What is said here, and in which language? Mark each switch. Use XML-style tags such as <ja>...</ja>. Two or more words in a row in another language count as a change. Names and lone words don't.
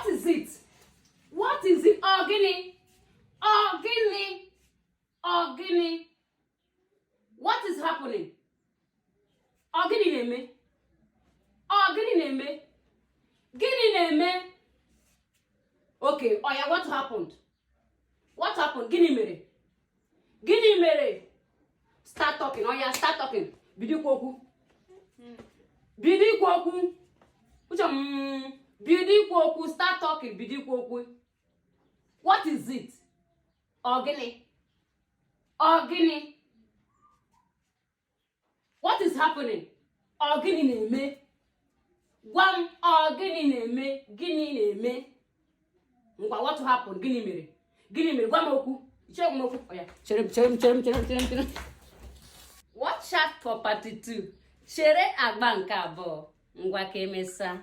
<en>it? What is it?</en> <ig>Ogini. Ogini. Ogini.</ig> <en>What is happening?</en> <ig>Ogini neme. Ogini neme. Gini neme. Okay, Oya,</ig> <en>what happened? What happened?</en> <ig>Gini mere. Gini mere.</ig> <en>Start talking. Oya, start talking.</en> <ig>Bidi kwoku. Bidi kwoku. Bidi kwoku.</ig> <en>Start talking.</en> <ig>Bidi kwoku.</ig> <en>What is it?</en> <ig>Ogini. Ogini.</ig> <en>What is happening?</en> <ig>Ogini neme. Gwam ogini neme. Gini neme.</ig> <en>What happened?</en> <ig>Gini mere. Gini mere. Gwam oku. Oya.</ig> <en>Cherem. Watch out for part 2.</en> <ig>Shere agba nke abụọ. Ngwa ka emesa.</ig>